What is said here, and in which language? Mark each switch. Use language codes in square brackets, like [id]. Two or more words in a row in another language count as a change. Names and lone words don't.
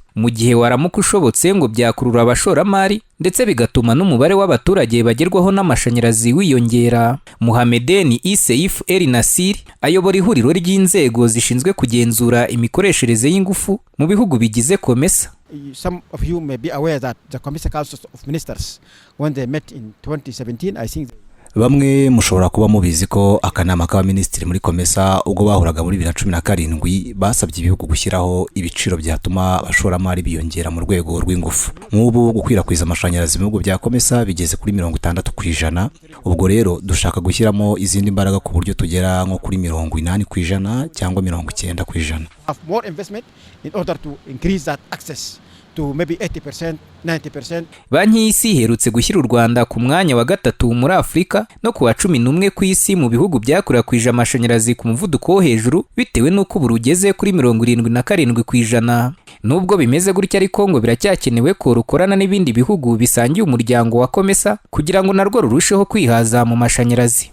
[rw] Mu gihe waramuka ushobotse ngo byakurura abashoramari ndetse bigatuma n'umubare w'abaturage bagerwaho n'amashanyarazi wiyongera. Mohamedeni Seif El Nasir ayobora ihuriro ry'inzego zishinzwe kugenzura imikoreshereze y'ingufu mu bihugu bigize COMESA. [en] Some of you may be aware that the COMESA Council of Ministers, when they met in 2017, I think [rw] bamwe mushobora kuba mubizi ko akanama k'abaminisitiri muri COMESA ubwo bahuraga muri 2017 basabye ibihugu gushyiraho ibiciro byatuma abashoramari biyongera mu rwego rw'ingufu. Nk'ubu gukwirakwiza amashanyarazi mu bihugu bya COMESA bigeze kuri 60%. Ubwo rero dushaka gushyiramo izindi mbaraga ku buryo tugera nko kuri 80% cyangwa 90%. [en] Have more investment in order to increase that access to maybe 80%, 90%. [rw] Banki y'Isi iherutse gushyira u Rwanda ku mwanya wa gatatu muri Afurika no ku wa 11 ku isi mu bihugu byakwirakwijwe amashanyarazi ku muvuduko wo hejuru bitewe n'uko ubu rugeze kuri 77%. Nubwo bimeze gutya ariko ngo biracyakenewe ko rukorana n'ibindi bihugu bisangiye umuryango wa COMESA kugira ngo narwo rurusheho kwihaza mu mashanyarazi.